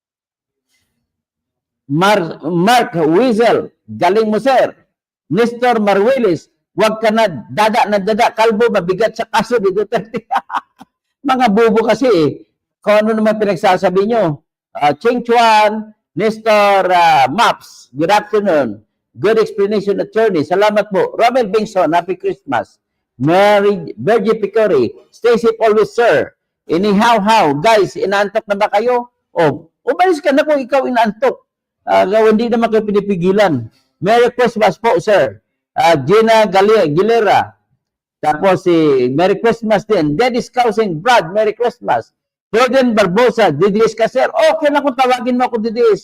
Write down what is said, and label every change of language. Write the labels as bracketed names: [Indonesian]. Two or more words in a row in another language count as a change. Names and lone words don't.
[Filipino] Mark Wiesel, galing mo sir. Nestor Maruelis, wag ka na dada, kalbo, mabigat sa kaso ni Duterte. Mga bubo kasi eh. Kung ano naman pinagsasabi nyo. [English] Cheng Chuan, Nestor Maps, good afternoon. Good explanation, attorney. [Filipino] Salamat po. [English] Romel Bingson, Happy Christmas. Virgie Picori, stay safe always, sir. Anyhow, [Filipino] guys, inaantok na ba kayo? O, umalis ka na kung ikaw inaantok. Hindi naman kayo pinipigilan. [English] Merry Christmas po, sir. Gina Galera. Tapos Merry Christmas din. Dennis Causing, Brad, Merry Christmas. [Filipino] Jordan Barbosa, Didis ka, sir. Okay na kung tawagin mo ako Didis.